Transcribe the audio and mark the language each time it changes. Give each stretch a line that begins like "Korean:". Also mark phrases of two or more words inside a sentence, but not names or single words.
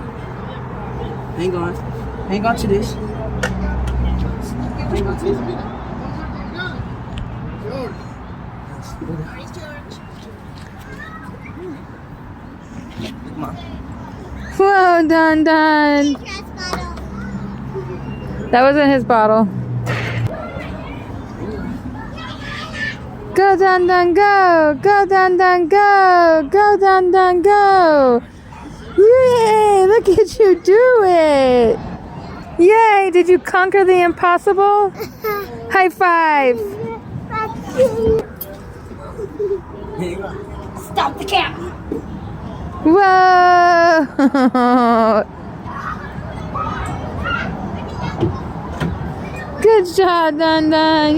English: Hang on. Hang on to this. Hang on to this. Come on. Whoa, Don Don. That wasn't his bottle. Go, Don Don, go. Go, Don Don, go. Go, Don Don, go. Yay, look at you do it. Yay, did you conquer the impossible? High five. Stop the cat. Whoa. Good job, Don Don.